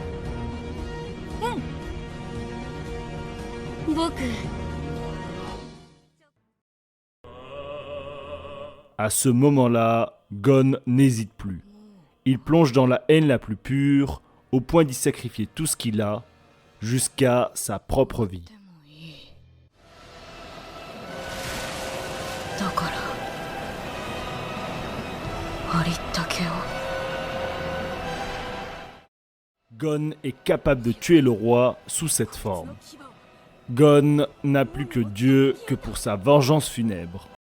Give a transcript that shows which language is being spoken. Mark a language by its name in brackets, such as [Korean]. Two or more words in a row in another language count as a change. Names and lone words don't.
[Japanese] 僕 [French] À ce moment-là, Gon n'hésite plus. Il plonge dans la haine la plus pure, au point d'y sacrifier tout ce qu'il a, jusqu'à sa propre vie. [Japanese] だからありったけを。 [French] Gon est capable de tuer le roi sous cette forme. Gon n'a plus que Dieu que pour sa vengeance funèbre.